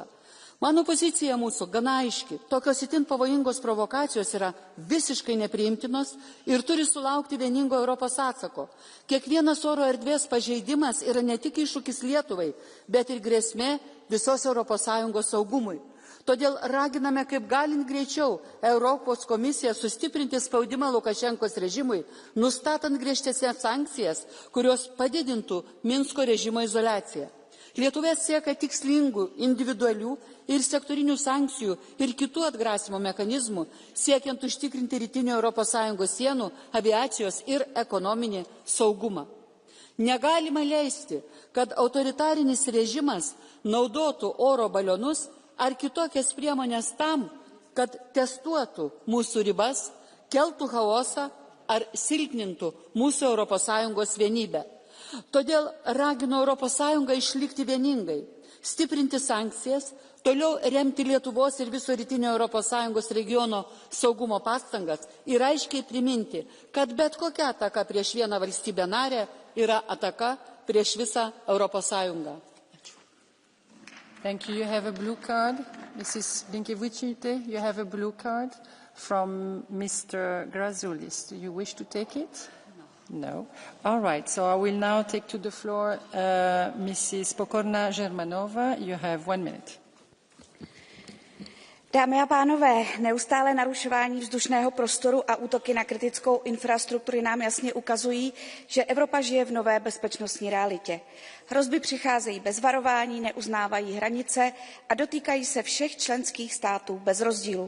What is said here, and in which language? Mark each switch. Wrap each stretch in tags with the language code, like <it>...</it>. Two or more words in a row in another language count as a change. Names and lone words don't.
<lt>Mano pozicija mūsų gana aiški. Tokios itin pavojingos provokacijos yra visiškai nepriimtinos ir turi sulaukti vieningo Europos atsako. Kiekvienas oro erdvės pažeidimas yra ne tik iššūkis Lietuvai, bet ir grėsmė visos ES saugumui. Todėl raginame kaip galint greičiau Europos komisiją sustiprinti spaudimą Lukašenkos režimui, nustatant griežtesnes sankcijas, kurios padidintų Minsko režimo izoliaciją. Lietuva sieka tikslingų, individualių ir sektorinių sankcijų ir kitų atgrasimo mechanizmų, siekiant užtikrinti rytinio ES sienų, aviacijos ir ekonominį saugumą. Negalima leisti, kad autoritarinis režimas naudotų oro balionus ar kitokias priemonės tam, kad testuotų mūsų ribas, keltų chaosą ar silpnintų mūsų ES vienybę. Todėl ragino ES išlikti vieningai, stiprinti sankcijas, toliau remti Lietuvos ir viso rytinio ES regiono saugumo pastangas ir aiškiai priminti, kad bet kokia ataka prieš vieną valstybę narę yra ataka prieš visą ES.</lt> <en>Thank you. You have a blue card. Mrs. Blinkevičiūtė, you have a blue card from Mr. Grazulis. Do you wish to take it? No. All right. So I will now take to the floor Mrs. Pokorná-Žermanová. You have 1 minute.</en> <cs>Dámy a pánové, neustálé narušování vzdušného prostoru a útoky na kritickou infrastrukturu nám jasně ukazují, že Evropa žije v nové bezpečnostní realitě. Hrozby přicházejí bez varování, neuznávají hranice a dotýkají se všech členských států bez rozdílu.</cs>